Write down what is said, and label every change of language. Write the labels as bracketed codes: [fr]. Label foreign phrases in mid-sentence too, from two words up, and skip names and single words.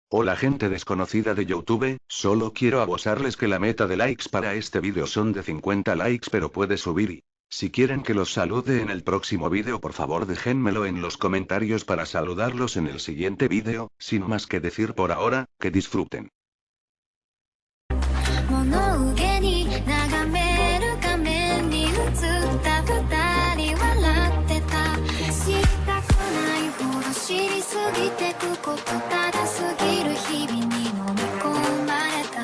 [es] Hola gente desconocida de YouTube, solo quiero avisarles que la meta de likes para este vídeo son de 50 likes, pero puede subir y... Si quieren que los salude en el próximo vídeo, por favor déjenmelo en los comentarios para saludarlos en el siguiente vídeo. Sin más que decir por ahora, que disfruten. [ja] 物憂に眺める画面に映った二人笑ってた。知りたくないほど知りすぎてくこと、ただすぎる日々に飲み込まれた。